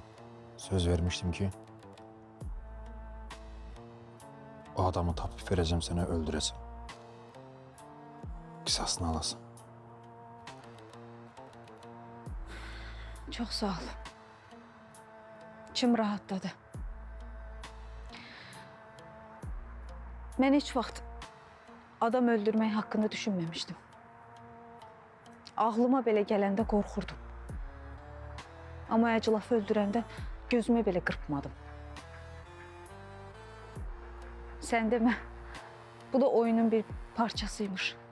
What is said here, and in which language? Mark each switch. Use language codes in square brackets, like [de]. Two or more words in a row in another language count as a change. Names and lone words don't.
[tr] Söz vermiştim ki o adamı tapıp vereceğim, seni öldüreceğim. Kısasını alasın. Çok sağ ol. İçim rahatladı. Ben [az] hiç vaxt adam öldürmək [tr] hakkında düşünmemiştim. [az] Ağlıma belə gələndə qorxurdum. Ama Əclafı öldürəndə gözüme belə qırpmadım. [tr] Sen deme, bu da oyunun bir parçasıymış.